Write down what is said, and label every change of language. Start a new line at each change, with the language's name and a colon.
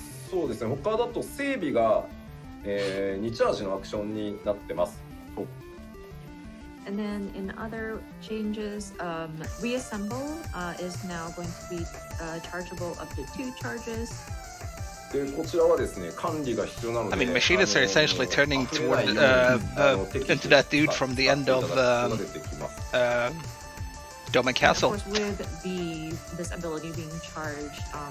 Japanese: そうですね、他だと整備が、2チャージのアクションになってます。
English: And then in other changes, reassemble is now going to be chargeable up to 2 charges.
Japanese: でこちらはですね、管理が必要なので。
English: I mean, machinists are essentially turning toward into that dude from the end of Dome and Castle. Of course, with this ability being charged,